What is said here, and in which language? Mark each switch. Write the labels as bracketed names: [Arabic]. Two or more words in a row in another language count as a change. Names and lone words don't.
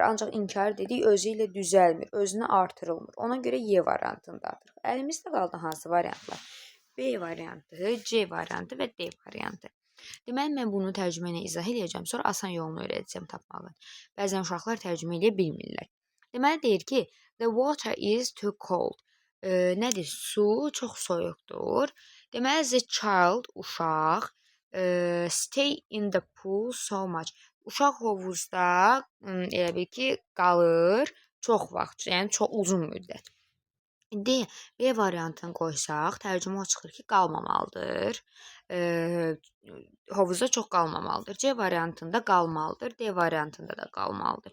[Azerbaijani] Ancaq inkar dedik, özü ilə düzəlmir, özünə artırılmır. Ona görə Y variantını da atırıq. Əlimizdə qaldı hansı variantlar? B variantı, C variantı və D variantı. Deməli, mən bunu tərcümə ilə izah edəcəm, sonra asan yolunu öyrədəcəm tapmağın. Bəzən uşaqlar tərcümə edə bilmirlər. Deməli, deyir ki, [English] the water is too cold. [Azerbaijani] Nədir? Su çox soyuqdur. Deməli, [English] the child, uşaq, stay in the pool so much. [Azerbaijani] Uşaq hovuzda elə bil ki, qalır çox vaxt, yəni çox uzun müddət. D, B variantını qoysaq, tərcümə o çıxır ki, qalmamalıdır. Hovuzda çox qalmamalıdır. C variantında qalmalıdır, D variantında da qalmalıdır.